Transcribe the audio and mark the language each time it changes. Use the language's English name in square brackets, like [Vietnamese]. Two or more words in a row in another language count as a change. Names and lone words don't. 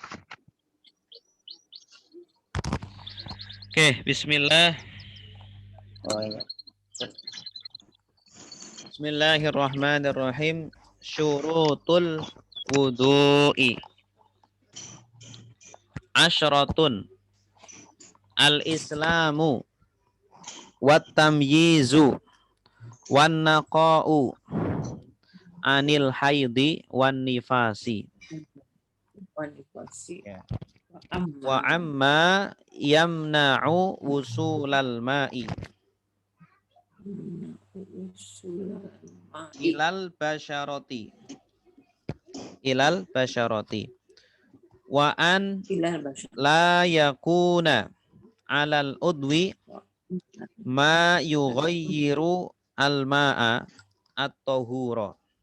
[Indonesian] Oke, bismillah. Oh iya. [Arabic] بسم الله الرحمن الرحيم. شروط الوضوء عشرة. الإسلام والتمييز والنقاء عن الحيض والنفاس. [Indonesian] Kualifikasi. Ya. [Arabic] Amma. وأما يمنع وصول الماء وصول ماء. إلى البشرة. إلى البشرة. وأن إلى البشر. لا يكون على العضو ما يغير الماء الطهور.